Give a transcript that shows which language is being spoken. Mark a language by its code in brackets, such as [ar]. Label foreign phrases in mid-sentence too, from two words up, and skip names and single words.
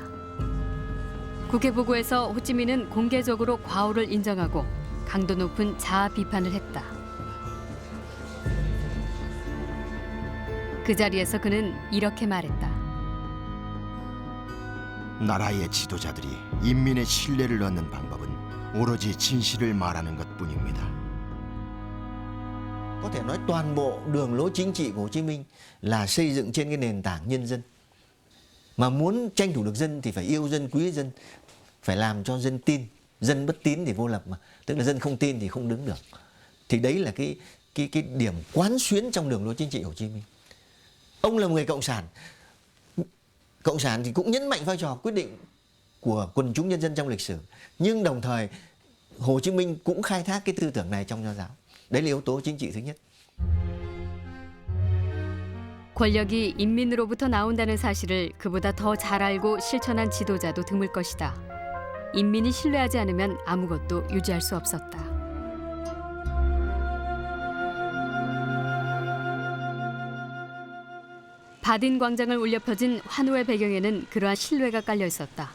[ko] 국회 보고에서 호찌민은 공개적으로 과오를 인정하고 강도 높은 자아 비판을 했다. 그 자리에서 그는 이렇게 말했다. 나라의 지도자들이 인민의 신뢰를 얻는 방법은 오로지 진실을 말하는 것뿐입니다. [vi] Có thể nói toàn bộ đường lối chính trị của Hồ Chí Minh là xây dựng trên cái nền tảng nhân dân. Mà muốn tranh thủ được dân thì phải yêu dân, quý dân, phải làm cho dân tin. Dân bất tín thì vô lập mà, tức là dân không tin thì không đứng được. Thì đấy là cái điểm quán xuyến trong đường lối chính trị Hồ Chí Minh. Ông là một người cộng sản. Cộng sản thì cũng nhấn mạnh vai trò quyết định của quần chúng nhân dân trong lịch sử. Nhưng đồng thời Hồ Chí Minh cũng khai thác cái tư tưởng này trong nho giáo. Đấy là yếu tố chính trị thứ nhất. [ko] 권력이 인민으로부터 나온다는 사실을 그보다 더 잘 알고 실천한 지도자도 드물 것이다. 인민이 신뢰하지 않으면 아무것도 유지할 수 없었다. 바딘 광장을 울려 펴진 환호의 배경에는 그러한 신뢰가 깔려 있었다.